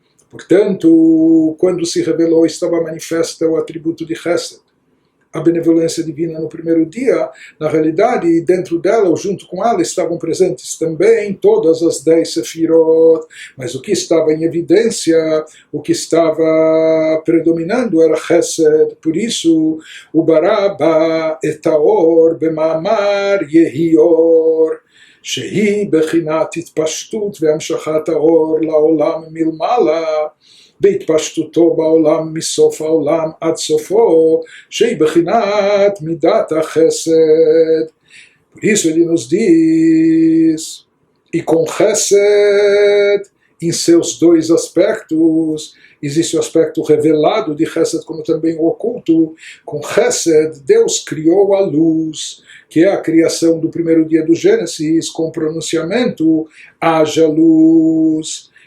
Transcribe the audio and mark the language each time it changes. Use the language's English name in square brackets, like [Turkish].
[Portuguese] Portanto, quando se revelou, estava manifesta o atributo de Chesed, a benevolência divina no primeiro dia. Na realidade, dentro dela, ou junto com ela, estavam presentes também todas as 10 sefirot, mas o que estava em evidência, o que estava predominando era Chesed. Por isso, o [Hebrew] Baraba etaor bemamar yehior, שהיא בחינת התפשטות והמשכת האור לעולם מלמעלה, בהתפשטותו בעולם מסוף העולם עד סופו, שהיא בחינת מידת החסד. [Portuguese] Por isso ele nos diz, e com Chesed em seus dois aspectos. Existe o aspecto revelado de Chesed, como também o oculto. Com Chesed, Deus criou a luz, que é a criação do primeiro dia do Gênesis, com o pronunciamento, haja luz.